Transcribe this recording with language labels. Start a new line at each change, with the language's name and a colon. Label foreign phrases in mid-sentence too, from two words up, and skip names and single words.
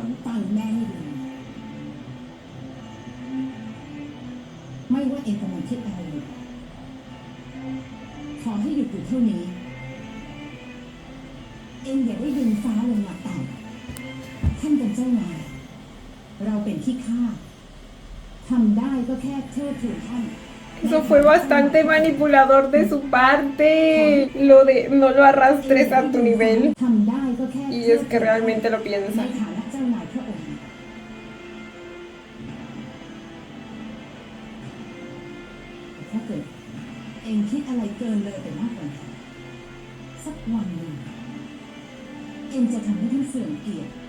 Thai: ฟังแม่ให้ดีไม่ว่าเองกำลังคิดอะไรอยู่ขอให้หยุดอยู่เท่านี้ เองอย่าได้ดึงฟ้าลงมาต่ำท่านเป็นเจ้านายเราเป็นขี้ข้าทำได้ก็แค่เทิดทูนท่าน
Spanish: Eso fue bastante manipulador de su parte. Lo de no lo arrastres a tu nivel.
Thai: ทำได้ก็แค่
Spanish: Y es que realmente lo
Thai: ใน
Spanish: piensa.
Thai: ฐานะเจ้านายพระองค์ถ้าเกิดเองคิดอะไรเกินเลยไปมากกว่านั้นสักวันหนึ่งเองจะทำให้ท่านเสื่อมเกียรติ